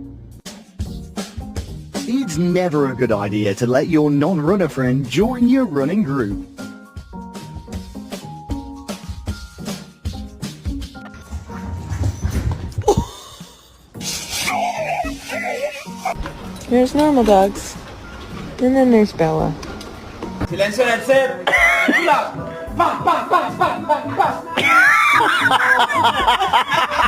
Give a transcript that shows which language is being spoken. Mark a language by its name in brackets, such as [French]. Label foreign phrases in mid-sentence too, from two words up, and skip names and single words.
[English] It's never a good idea to let your non-runner friend join your running group. There's normal dogs. And then there's Bella. [Spanish] Silencio en el set. ¡Pa, pa, pa, pa, pa, pa!